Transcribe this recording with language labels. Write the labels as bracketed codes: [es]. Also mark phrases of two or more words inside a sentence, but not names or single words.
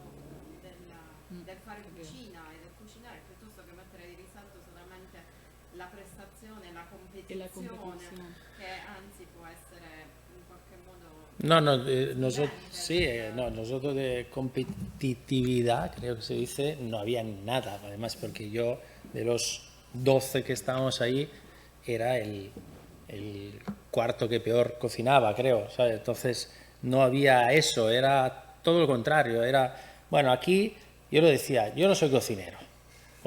[it] del fare cucina e del cucinare, piuttosto che mettere di risalto solamente la prestazione, la competizione, che anzi può essere in qualche modo... [es] Nosotros de competitividad, creo que se dice, no había nada, además porque yo de los 12 que estábamos ahí era el cuarto que peor cocinaba, creo, ¿sabes? Entonces no había eso, era todo lo contrario, bueno, aquí yo lo decía, yo no soy cocinero, con